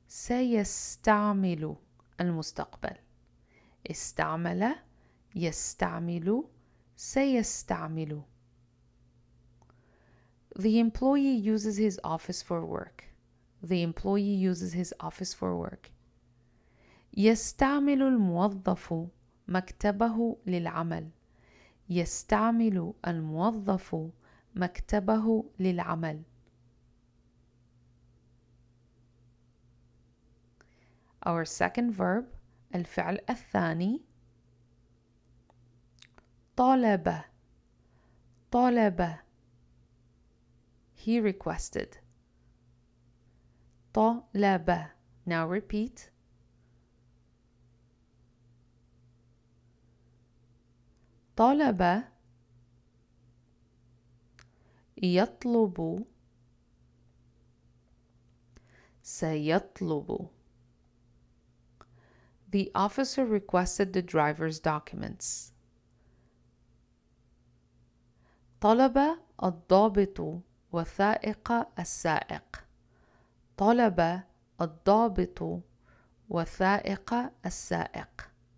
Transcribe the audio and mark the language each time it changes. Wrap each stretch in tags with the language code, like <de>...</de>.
<ar>سيستعمل المستقبل. استعمل يستعمل سيستعمل.</ar> <en>The employee uses his office for work. The employee uses his office for work.</en> <ar>يستعمل الموظف مكتبه للعمل. يستعمل الموظف مكتبه للعمل.</ar> <en>Our second verb</en> <ar>الفعل الثاني طلب طلب.</ar> <en>He requested.</en> <ar>طلب.</ar> <en>Now repeat.</en> <ar>طلب يطلب سيطلب.</ar> <en>The officer requested the driver's documents.</en> <ar>طلب الضابط وثائق السائق. طلب الضابط وثائق السائق.</ar>